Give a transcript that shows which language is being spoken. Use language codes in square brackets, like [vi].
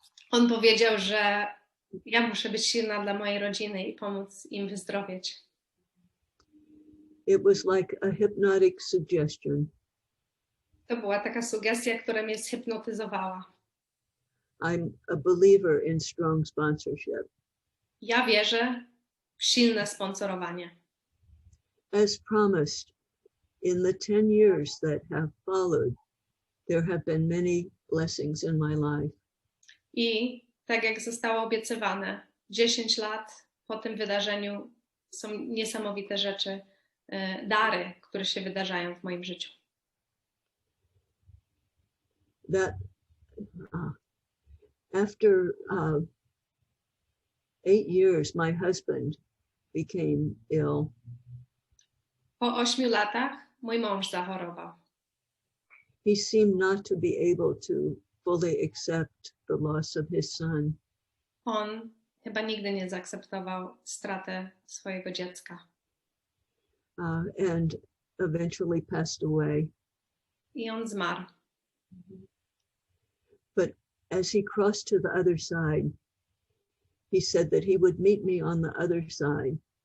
[pl] On powiedział, że ja muszę być silna dla mojej rodziny i pomóc im wyzdrowieć. [en] It was like a hypnotic suggestion. [pl] To była taka sugestia, która mnie zhypnotyzowała. [en] I'm a believer in strong sponsorship. [pl] Ja wierzę w silne sponsorowanie. [en] As promised, in the 10 years that have followed, there have been many blessings in my life. [pl] I tak jak zostało obiecywane, 10 lat po tym wydarzeniu są niesamowite rzeczy, dary, które się wydarzają w moim życiu. [en] That after 8 years, my husband became ill. [pl] Po 8 latach mój mąż zachorował. [en] He seemed not to be able to fully accept the loss of his son. [pl] On chyba nigdy nie zaakceptował stratę swojego dziecka. [en] And eventually passed away. [pl] I on zmarł. [en] But as he crossed to the other side, he said that he would meet me on the other side.